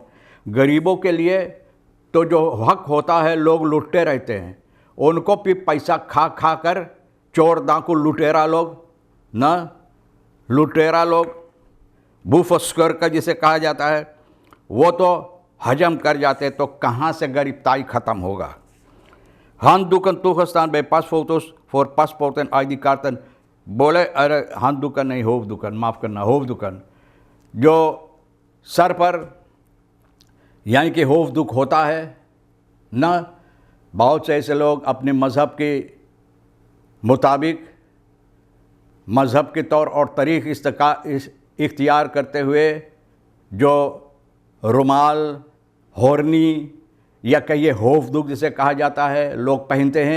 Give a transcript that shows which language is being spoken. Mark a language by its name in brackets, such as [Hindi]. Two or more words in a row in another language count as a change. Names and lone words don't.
[Caribbean Hindustani] गरीबों के लिए तो जो हक होता है लोग लुटते रहते हैं, उनको भी पैसा खा कर चोर डाकू लुटेरा लोग भूफस्कर का जिसे कहा जाता है, वो तो हजम कर जाते, तो कहाँ से गरीबताई ख़त्म होगा। [Dutch] handdoeken toegestaan bij pasfoto's voor paspoort en ID-kaarten। [Caribbean Hindustani] बोले अरे handdoeken नहीं, hoofddoeken, माफ़ करना, hoofddoeken जो सर पर यानी कि होफदुक होता है ना। बहुत से ऐसे लोग अपने मज़हब के मुताबिक मज़हब के तौर और तरीक़ इख्तियार करते हुए जो रुमाल, होरनी या कहिए होफदुक जिसे कहा जाता है लोग पहनते हैं।